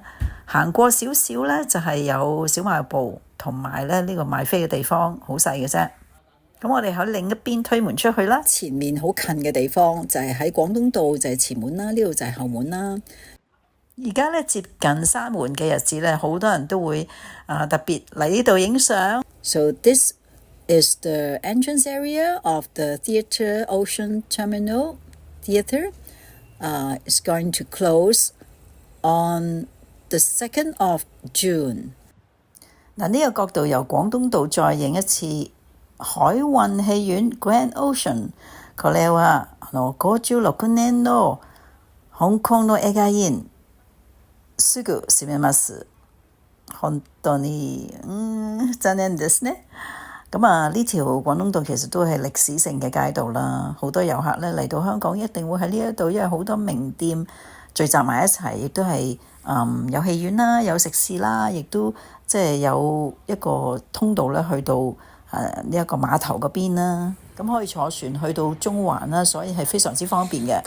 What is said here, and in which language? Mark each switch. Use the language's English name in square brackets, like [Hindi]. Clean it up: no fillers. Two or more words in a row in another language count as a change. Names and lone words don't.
[Cantonese] 行過少少咧就係有小賣部同埋咧呢個賣飛嘅地方，好細嘅啫。咁我哋喺另一邊推門出去啦，前面好近嘅地方就係喺廣東道，就係前門啦，呢度就係後門啦。而家咧接近閂門嘅日子咧，好多人都會特別嚟呢度影相。 [English] So this is the entrance area of the Theatre Ocean Terminal Theatre. It's going to close on the 2nd of June。 [Cantonese] 呢個角度由廣東道再影一次海運戲院 Grand Ocean。 [Japanese] これは56年の香港の映画院すぐ閉めます。本當に残念ですね。 [Cantonese] 呢條廣東道其實都係歷史性嘅街道啦，好多遊客咧嚟到香港一定會喺呢一度，因為好多名店聚集埋一齊，亦都係有戲院啦，有食肆啦，亦都有一個通道咧去到呢一個碼頭嗰邊啦，可以坐船去到中環啦，所以係非常之方便嘅。